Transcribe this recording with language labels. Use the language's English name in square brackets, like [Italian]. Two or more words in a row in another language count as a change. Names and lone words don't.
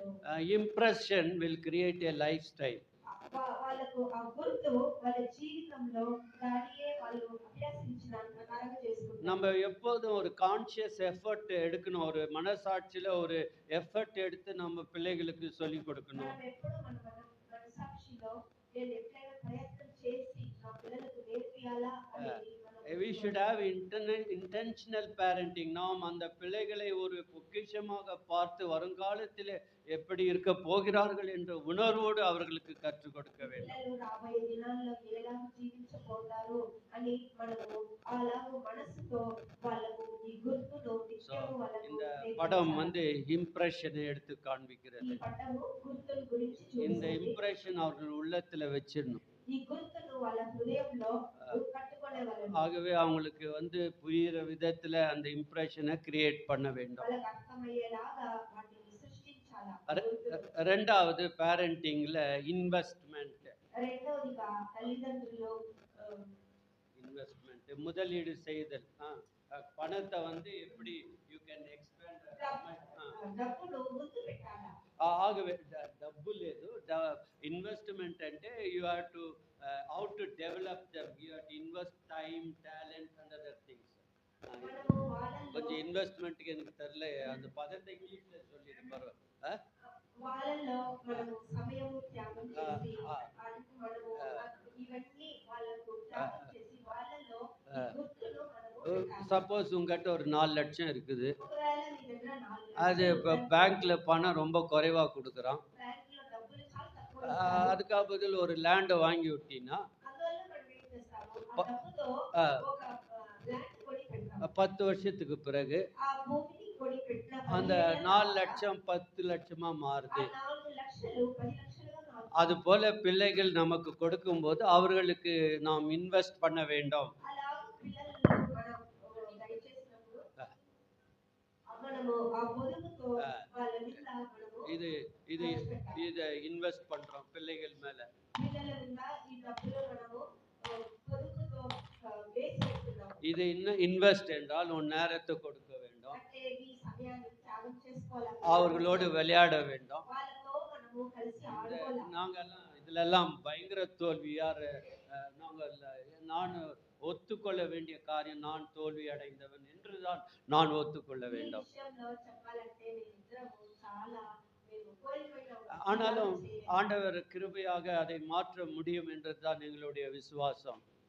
[English] Impression will create a lifestyle. [Telugu] వాళ్ళకు ఆ గుర్తు వాళ్ళ జీవితంలో దానియే వాళ్ళు అభ్యాసించిన ప్రకారంగా చేసుకుంటారు. [Tamil] நம்ம எப்போதும் ஒரு [English] conscious effort [Tamil] எடுக்கணும். ஒரு மனசாட்சியில ஒரு எஃபர்ட் எடுத்து நம்ம பிள்ளைகளுக்கு சொல்லி கொடுக்கணும். [Telugu] మనం ఎప్పుడు మన మనసాక్షిలో నేను ఎట్లైనా ప్రయత్నం చేసి నా పిల్లలకు నేర్పియాలా అనేది [English] We should have intentional parenting. [Tamil] நாம் அந்த பிள்ளைகளை ஒரு பொக்கிஷமாக பார்த்து வருங்காலத்தில் எப்படி இருக்க போகிறார்கள் என்ற உணர்வோடு அவர்களுக்கு கற்றுக் கொடுக்க வேண்டும். [Telugu] పిల్లలు రాబోయే దినాల్లో ఎలా జీవించబోతారు అని మనము అలాగ మనసుతో వాళ్ళకు ఈ గుర్తును నిత్యము వాళ్ళకు [Tamil] இந்த படம் இம்ப்ரெஷனை எடுத்து காண்பிக்கிறது. [Telugu] ఈ పటము గుర్తుల గురించి [Tamil] இந்த [Telugu] చూపిస్తుంది. [Tamil] இம்ப்ரெஷன் அவர்கள் உள்ளத்துல வச்சிடணும். [Telugu] ఈ గుర్తును వాళ్ళ హృదయంలో కట్టుకొనేవాళ్ళు. [Tamil] ஆகவே அவங்களுக்கு புரியுற விதத்துல அந்த இம்ப்ரெஷனை கிரியேட் பண்ண வேண்டும். [Telugu] వాళ్ళకి అర్థమయ్యేలాగా వాటిని సృష్టించాలి. [Tamil] ரெண்டாவது [English] parenting investment. [Telugu] రెండవదిగా తల్లిదండ్రులు [Tamil] இன்வெஸ்ட்மெண்ட் முதலீடு செய்தல். பணத்தை எப்படி [English] you can expand. [Telugu] డబ్బులు ముందు పెట్టాలి. ఆగవే డబ్బు లేదు. ఇన్వెస్ట్మెంట్ అంటే [English] you have to how to develop them. You have to invest time, talent and other things. [Tamil] கொஞ்சம் இன்வெஸ்ட்மெண்ட்க்கு எனக்கு தெரியல, அந்த பதத்தை இங்கிலீஷ்ல சொல்லிடு பரவாயில்ல. [Telugu] వాళ్ళల్లో మనము సమయము త్యాగం చేసి మనము ఇవన్నీ వాళ్ళకు త్యాగం చేసి వాళ్ళల్లో గుర్తులు మనము పెట్టాలి. [Tamil] சப்போஸ் உங்ககிட்ட ஒரு 4 லட்சம் இருக்குது. [Telugu] ఒకవేళ నీ దగ్గర 4 [Tamil] அது இப்போ பேங்க்ல பணம் ரொம்ப குறைவா கொடுக்குறான். [Telugu] బ్యాంకులో డబ్బులు చాలా తక్కువ. [Tamil] அதுக்காக பதில் ஒரு லேண்டை வாங்கி விட்டீங்கன்னா [Telugu] అందువల్ల మనం ఏం చేస్తాము, ఆ డబ్బుతో ఒక ల్యాండ్ కొని పెడతాము. [Tamil] 10 வருஷத்துக்கு பிறகு [Telugu] ఆ భూమిని కొని పెట్టిన [Tamil] அந்த 4 லட்சம் 10 லட்சமா மாறுது. [Telugu] 4 లక్షలు 10 లక్షలుగా మారుతుంది. [Tamil] அது போல பிள்ளைகள் நமக்கு கொடுக்கும்போது அவர்களுக்கு நாம் இன்வெஸ்ட் பண்ண வேண்டும். [Telugu] అలాగ పిల్లలను మనం దయచేసినప్పుడు మనము ఆ పొదుపుతో వాళ్ళ మీద మనము [Tamil] இது இது இதை இன்வெஸ்ட் பண்றோம் பிள்ளைகள் மேல. [Telugu] పిల్లల మీద ఈ డబ్బులు మనము పొదుపుతో వేసి పెడుతున్నాము. [Tamil] இது இன்னும் இன்வெஸ்ட் என்றால் உன் நேரத்தை கொடுக்க வேண்டும். [Telugu] అంటే ఈ సమయాన్ని త్యాగం చేసుకోవాలి. [Tamil] அவர்களோடு விளையாட வேண்டும். [Telugu] వాళ్ళతో మనము కలిసి ఆడుకోవాలి. [Tamil] நாங்கெல்லாம் இதுலெல்லாம் பயங்கர தோல்வியார். நான் ஒத்துக்கொள்ள வேண்டிய காரியம், நான் தோல்வி அடைந்தவன் என்றுதான் நான் ஒத்துக்கொள்ள வேண்டும். ஆனாலும் ஆண்டவர் கிருபையாக அதை மாற்ற முடியும் என்றுதான் எங்களுடைய விசுவாசம்.